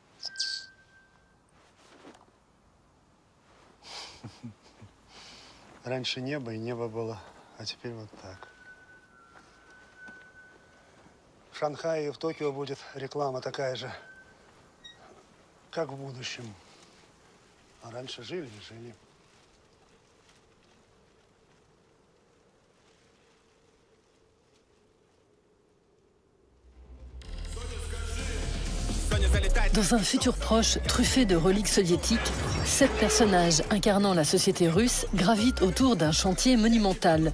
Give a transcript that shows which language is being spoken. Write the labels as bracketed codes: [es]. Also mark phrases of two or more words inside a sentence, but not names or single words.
[ru] Раньше небо, и небо было, а теперь вот так. В Шанхае и в Токио будет реклама такая же, как в будущем. А раньше жили и жили. [fr] Dans un futur proche, truffé de reliques soviétiques, 7 personnages incarnant la société russe gravitent autour d'un chantier monumental.